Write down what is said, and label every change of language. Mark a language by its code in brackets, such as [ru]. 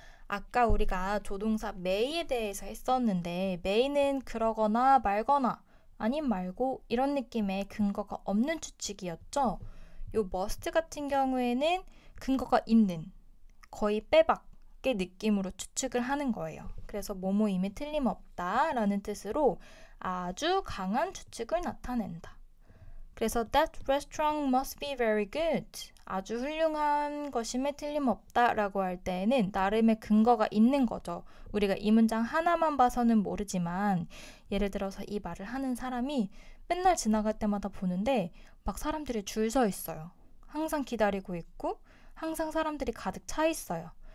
[ko] 아까 우리가 조동사 may에 대해서 했었는데 may는 그러거나 말거나 아님 말고 이런 느낌의 근거가 없는 추측이었죠. 요 must 같은 경우에는 근거가 있는, 거의 빼박의 느낌으로 추측을 하는 거예요. 그래서 뭐뭐임에 틀림없다 라는 뜻으로 아주 강한 추측을 나타낸다. 그래서 [en] that restaurant must be very good. [ko] 아주 훌륭한 것임에 틀림없다 라고 할 때에는 나름의 근거가 있는 거죠. 우리가 이 문장 하나만 봐서는 모르지만 예를 들어서 이 말을 하는 사람이 맨날 지나갈 때마다 보는데 막 사람들이 줄 서 있어요. 항상 기다리고 있고 항상 사람들이 가득 차 있어요.